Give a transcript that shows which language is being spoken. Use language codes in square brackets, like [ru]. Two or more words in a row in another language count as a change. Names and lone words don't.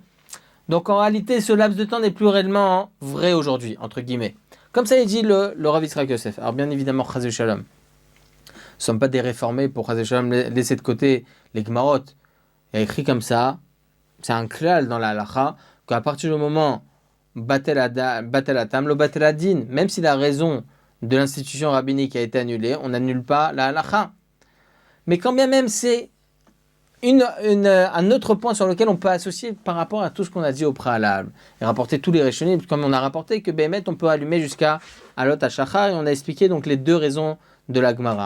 [fr] Donc en réalité, ce laps de temps n'est plus réellement vrai aujourd'hui, entre guillemets. Comme ça est dit le Rav Yitzhak Yosef. Alors bien évidemment, [he] חס ושלום. [fr] Nous ne sommes pas des réformés pour [he] חס ושלום [fr] laisser de côté les Gemarot. Il y a écrit comme ça, c'est un klal dans la halacha, qu'à partir du moment [he] בטל הטעם, לא בטל הדין, [fr] même si la raison de l'institution rabbinique a été annulée, on n'annule pas la halacha. Mais quand bien même c'est un autre point sur lequel on peut associer par rapport à tout ce qu'on a dit au préalable et rapporter tous les Rishonim, comme on a rapporté que Béhémet on peut allumer jusqu'à [he] עלות השחר, [fr] et on a expliqué donc les deux raisons de la Gemara.